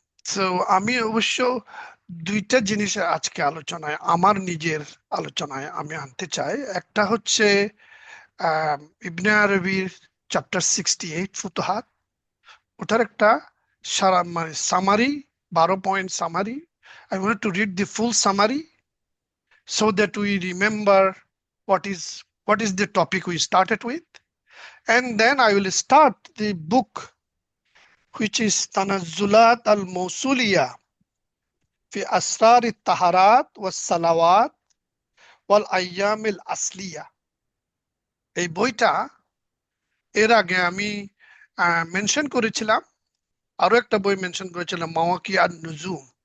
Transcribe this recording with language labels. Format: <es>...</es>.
<bn>তো আমি অবশ্য দুইটা জিনিস আজকে আলোচনায়, আমার নিজের আলোচনায় আমি আনতে চাই। একটা হচ্ছে ইবনে আরবির চ্যাপ্টার 68 ফুতুহাত, ওটার একটা সারা মানে summary, 12 point summary.</bn> <en>I wanted to read the full summary so that we remember what is the topic we started with, and then I will start the book, which is Tanazzulat al-Mawsuliyah fi Asrar al-Taharat was-Salawat wal-Ayyam al-Asliya।</en> <bn>এই বইটা এর আগে আমি mention করেছিলাম, আরো একটা বই mention করেছিলাম, মাওয়াকি আন-নুজুম।</bn>